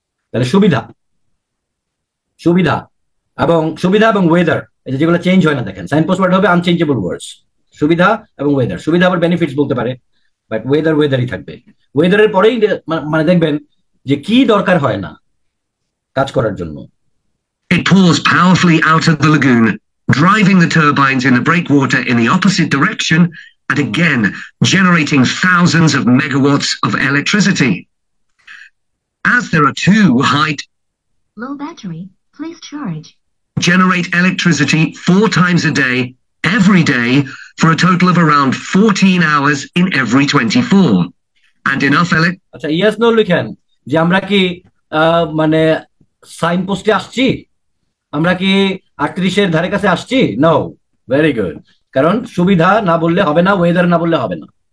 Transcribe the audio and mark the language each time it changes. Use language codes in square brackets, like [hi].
[bn] তাহলে সুবিধা, সুবিধা এবং ওয়েদার, এই যেগুলো চেঞ্জ হয় না, দেখেন সাইনপোস্ট ওয়ার্ড হবে আনচেঞ্জেবল ওয়ার্ডস। সুবিধা এবং ওয়েদার, সুবিধা আবার বেনিফিটস বলতে পারে, বাট ওয়েদারই থাকবে। ওয়েদারের পরেই মানে দেখবেন যে কি দরকার হয় না কাজ করার জন্য। [en] It pours powerfully out of the lagoon, driving the turbines in the breakwater in the opposite direction, and again generating thousands of megawatts of electricity. As there are two low battery, please charge. Generate electricity 4 times a day, every day, for a total of around 14 hours in every 24. And enough [bn] আচ্ছা, yes no লিখেন যে আমরা কি মানে sign পোস্টে আসছি, আমরা কি 38-এর ধারে কাছে আসছি? No, very good. কারণ সুবিধা না বললে হবে না, ওয়েদার না বললে হবে না।